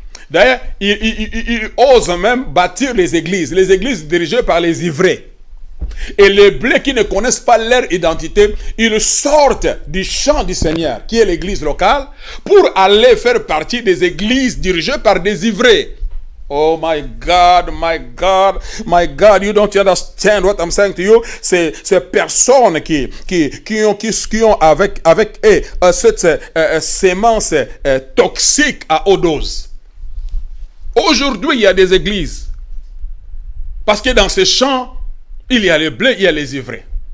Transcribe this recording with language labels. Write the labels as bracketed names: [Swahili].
[French] D'ailleurs, ils osent même bâtir les églises dirigées par les ivraies. Et les blés qui ne connaissent pas leur identité, ils sortent du champ du Seigneur, qui est l'église locale, pour aller faire partie des églises dirigées par des ivraies. [English] Oh my God, my God, my God, you don't understand what I'm saying to you. [French] Ces personnes qui ont avec eux cette sémence toxique à haute dose. Aujourd'hui, il y a des églises. Parce que dans ces champs, il y a les blés, il y a les ivraies.